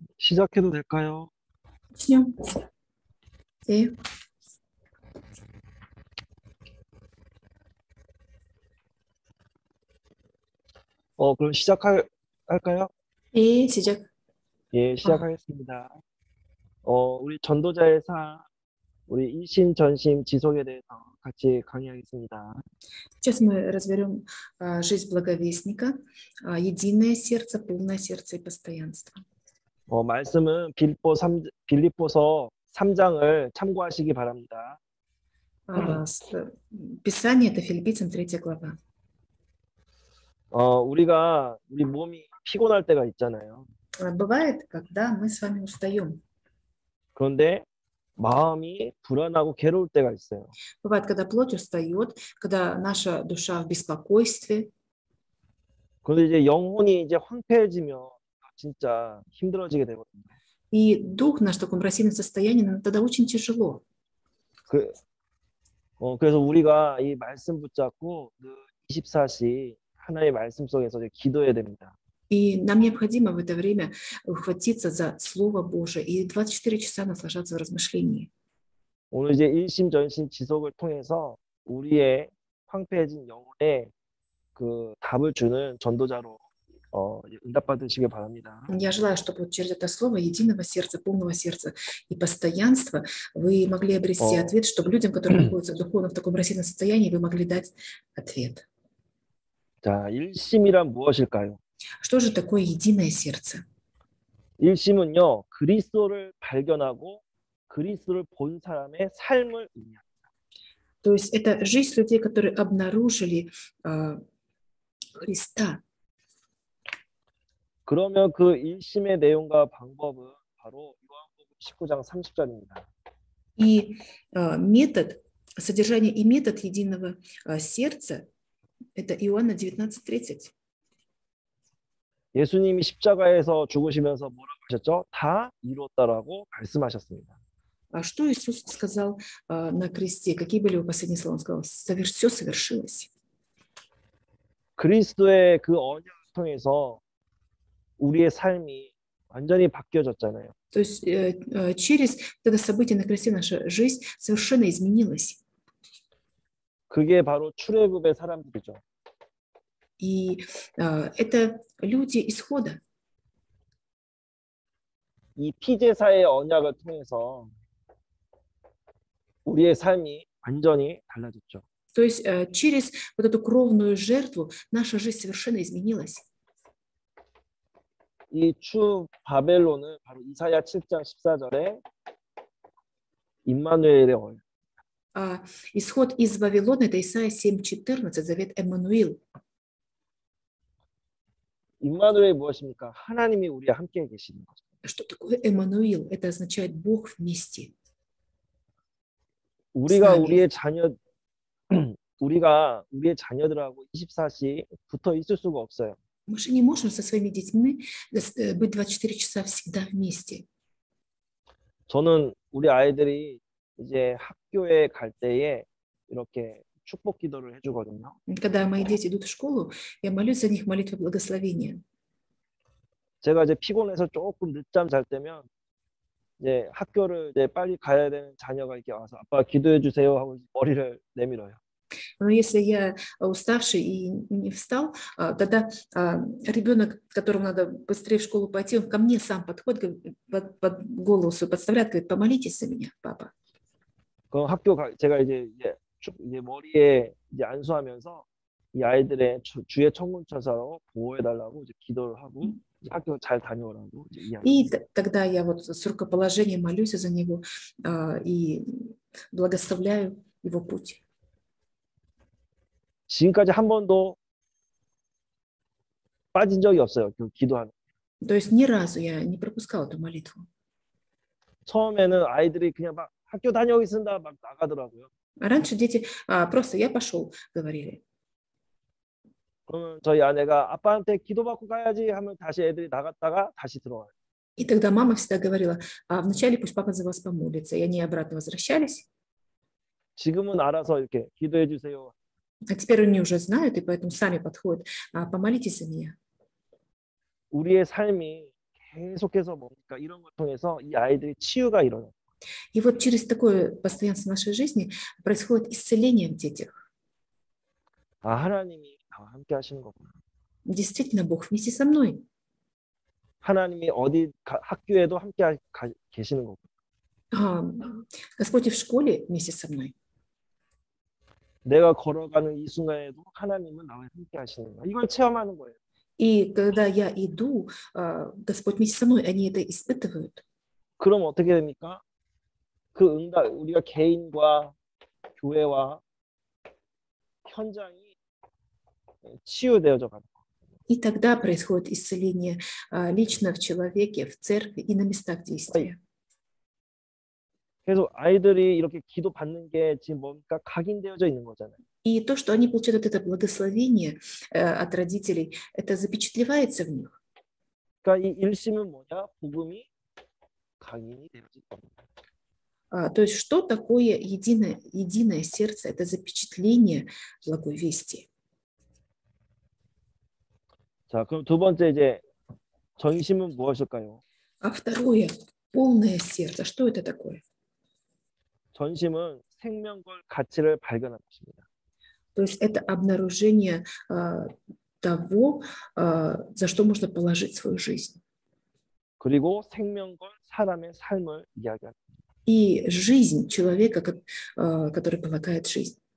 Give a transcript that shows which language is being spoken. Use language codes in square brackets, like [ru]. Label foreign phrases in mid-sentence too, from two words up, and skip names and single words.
[ko] 시작해도 될까요? [ru] Начнем. И, [ko] 그럼 할까요? 시작. 예, [ru] А, [ko] 시작하겠습니다. 우리 전도자의 삶, 우리 일심 전심 지속에 대해서 같이 강의하겠습니다. [ru] Сейчас мы разберем жизнь благовестника, единое сердце, полное сердце и постоянство. [ko] 말씀은 빌립보서 3장을 참고하시기 바랍니다. [ru] Писание – это Филиппийцам 3 глава. [ko] 우리 몸이 피곤할 때가 있잖아요. [ru] Бывает, когда мы с вами устаем. [ko] 그런데 마음이 불안하고 괴로울 때가 있어요. [ru] Бывает, когда плоть устает, когда наша душа в беспокойстве. [ko] 그런데 이제 영혼이 이제 황폐해지면 진짜 힘들어지게 되거든요. [ru] И дух наш в таком рассеянном состоянии, нам тогда очень тяжело. [ko] 그래서 우리가 이 말씀 붙잡고 늘 24시 하나님의 말씀 속에서 이제 기도해야 됩니다. [ru] И нам необходимо в это время ухватиться за Слово Божие и 24 часа наслаждаться в размышлении. [ko] 오늘 이제 일심전심 지속을 통해서 우리의 황폐해진 영혼에 그 답을 주는 전도자로 응답 받으시길 바랍니다. [ru] Я желаю, чтобы вот через это слово единого сердца, полного сердца и постоянства вы могли обрести ответ, чтобы людям, которые находятся духовно в таком рассеянном состоянии, вы могли дать ответ. [ko] 자, 일심이란 무엇일까요? [ru] Что же такое единое сердце? [ko] 일심은요, 그리스도를 발견하고 그리스도를 본 사람의 삶을 의미합니다. [ru] То есть это жизнь людей, которые обнаружили Христа. [ko] 그러면 그 일심의 내용과 방법은 바로 요한복음 19장 30절입니다. [ru] И метод, содержание и метод единого сердца – это Иоанна 19:30. [ko] 예수님이 십자가에서 죽으시면서 뭐라고 하셨죠? 다 이루었다라고 말씀하셨습니다. [ru] А что Иисус сказал на кресте? Какие были его последние слова? Он сказал: все совершилось. [ko] 그리스도의 그 언약을 통해서 우리의 삶이 완전히 바뀌어졌잖아요. [ru] То есть через это событие на кресте наша жизнь совершенно изменилась. [ko] 그게 바로 출애굽의 사람들이죠. [ru] И это люди исхода. [ko] 이 피제사의 언약을 통해서 우리의 삶이 완전히 달라졌죠. [ru] То есть через вот эту кровную жертву наша жизнь совершенно изменилась. [ko] 이 추 바벨론은 바로 이사야 7장 14절에 임마누엘의 언약. [ru] Исход из Вавилона – это Исайя 7:14, завет Эммануил. [ko] 임마누엘이 무엇입니까? 하나님이 우리와 함께 계시는 거죠. [ru] Что такое Эммануил? Это означает Бог вместе. [ko] 우리가 우리의 자녀들하고 24시 붙어 있을 수가 없어요. [ru] Мы же не можем со своими детьми быть 24 часа всегда вместе. [ko] 저는 우리 아이들이 이제 학교에 갈 때에 이렇게 축복 기도를 해주거든요. [ru] Когда мои дети идут в школу, я молюсь за них молитвой благословения. [ko] 제가 이제 피곤해서 조금 늦잠 잘 때면 이제 학교를 이제 빨리 가야 되는 자녀가 이렇게 와서 아빠 기도해 주세요 하고 머리를 내밀어요. [ru] Но если я уставший и не встал, тогда ребенок, которому надо быстрее в школу пойти, он ко мне сам подходит, под голову свою подставляет, говорит: помолитесь за меня, папа. [ko] 그럼 제가 이제 머리에 이제 안수하면서 이 아이들의 주의 천군천사로 보호해달라고 이제 기도를 하고 이제 학교 잘 다녀오라고 이제 이야기합니다. [ru] И тогда я вот с рукоположением молюсь за него и благословляю его путь. [ko] 지금까지 한 번도 빠진 적이 없어요. 그 기도하는. [ru] То есть ни разу я не пропускала эту молитву. [ko] 처음에는 아이들이 그냥 막 학교 다녀오겠습니다 막 나가더라고요. [ru] Раньше дети просто я пошел, говорили. [ko] 그러면 저희 아내가 아빠한테 기도받고 가야지 하면 다시 애들이 나갔다가 다시 들어와요. [ru] И тогда мама всегда говорила: вначале пусть папа за вас помолится. И они обратно возвращались. [ko] 지금은 알아서 이렇게 기도해 주세요. [ru] А теперь они уже знают, и поэтому сами подходят: помолитесь за меня. [ko] 우리의 삶이 계속해서 뭡니까? 이런 걸 통해서 이 아이들이 치유가 일어나요. [ru] И вот через такое постоянство нашей жизни происходит исцеление в детях. [ko] 아, 하나님이 나와 함께 하시는 거구나. [ru] Действительно, Бог вместе со мной. [ko] 하나님이 어디 학교에도 함께 계시는 거구나. [ru] А, Господь и в школе вместе со мной. [ko] 내가 걸어가는 이 순간에도 하나님은 나와 함께 하시는 거야. 이걸 체험하는 거예요. [ru] И когда я иду, Господь вместе со мной, они это испытывают. [ko] 그럼 어떻게 됩니까? 그 응답, 우리가 개인과 교회와 현장이 치유되어져 가는 거예요. [ru] И тогда происходит исцеление лично в человеке, в церкви и на местах действия. [ko] 그래서 아이들이 이렇게 기도 받는 게 지금 뭡니까? 각인되어져 있는 거잖아요. [ru] И то, что они получают это благословение от родителей, это запечатлевается в них. [ko] 그러니까 이 일심은 뭐냐? 복음이 각인이 되어질 겁니다. [ru] То есть что такое единое сердце? Это запечатление благой вести. [ko] 자, 그럼 두 번째 이제 전심은 무엇일까요? [ru] А второе, полное сердце. Что это такое? [ko] 전심은 생명과 가치를 발견한 것입니다. [ru] То есть это обнаружение того, за что можно положить свою жизнь. [ko] 그리고 생명과 사람의 삶을 이야기합니다. [ru] И жизнь человека, который полагает жизнь.